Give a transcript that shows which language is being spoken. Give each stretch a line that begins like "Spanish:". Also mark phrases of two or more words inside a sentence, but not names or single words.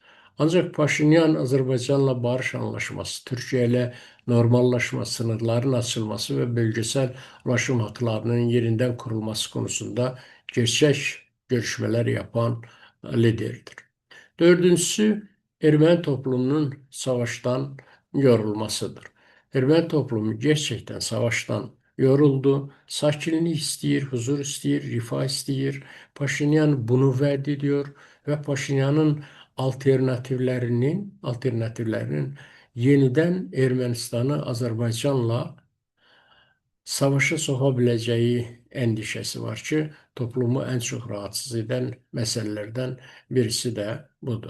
Turkish: Ancak Paşinyan Azerbaycan'la barış anlaşması, Türkiye ile normallaşma, sınırların açılması ve bölgesel ulaşım hatlarının yerinden kurulması konusunda gerçek görüşmeler yapan liderdir. Dördüncüsü Ermeni toplumunun savaştan yorulmasıdır. Ermeni toplumu gerçekten savaştan yoruldu.
Azerbaijani: Sakinlik istəyir, huzur istəyir, rifah istəyir.
Turkish: Paşinyan bunu vəd ediyor ve Paşinyanın alternatiflerinin yeniden Ermenistan'ı Azerbaycan'la savaşa sokabileceği endişesi var ki toplumu en çok rahatsız eden meselelerden birisi de budur.